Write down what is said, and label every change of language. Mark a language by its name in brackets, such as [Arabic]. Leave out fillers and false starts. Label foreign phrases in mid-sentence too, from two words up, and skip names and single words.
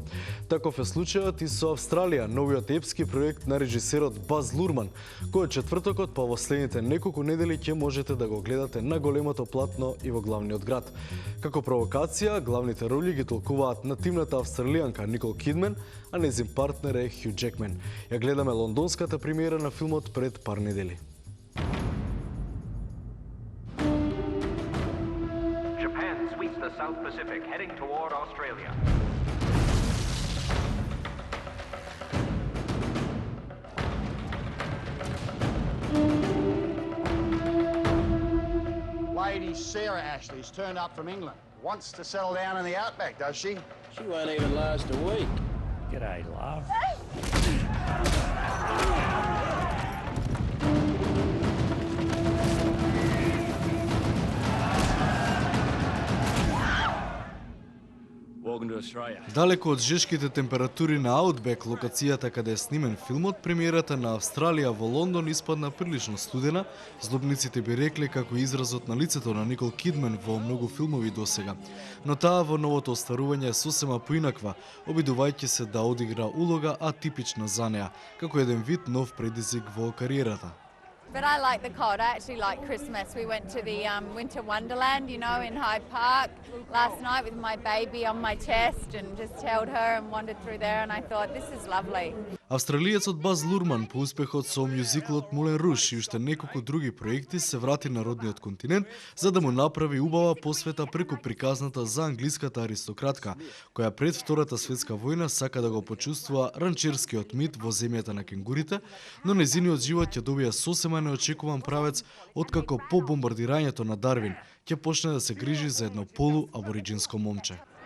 [Macedonian] Таков е случајот и со Австралија, новиот епски проект на режисерот Баз Лурман, кој четвртокот па во следните неколку недели ќе можете да го гледате на големото платно и во главниот град. Како провокација, главните роли ги толкуваат на тимната австралијанка Никол Кидмен, а незин партнер е Хју Джекмен. Ја гледаме лондонската премиера на филмот пред пар недели. [English] Japan sweeps the South Pacific, heading toward Australia. Lady Sarah Ashley's turned up from England. Wants to settle down in the outback, does she? She won't even last a week. G'day, love. Welcome to Australia. [Macedonian] Далеко од жешките температури на Аутбек, локацијата каде е снимен филмот, премиерата на Австралија во Лондон испадна прилично студена. Злобниците би рекле како изразот на лицето на Никол Кидмен во многу филмови досега. Но таа во новото остварување е сосема поинаква, обидувајќи се да одигра улога атипична за неа, како еден вид нов предизвик во кариерата. [English] But I like the cold. I actually like Christmas. We went to the Winter Wonderland, in Hyde Park last night with my baby on my chest and just held her and wandered through there, and I thought, this is lovely. [Macedonian] Австралиецот Баз Лурман по успехот со мюзиклот Мулен Руж и уште неколку други проекти се врати на родниот континент за да му направи убава посвета преку приказната за англиската аристократка, која пред Втората светска војна сака да го почувствува ранчерскиот мит во земјата на кенгурите, но незиниот живот ќе добија сосема неочекуван правец откако по бомбардирањето на Дарвин ќе почне да се грижи за едно полуабориджинско момче.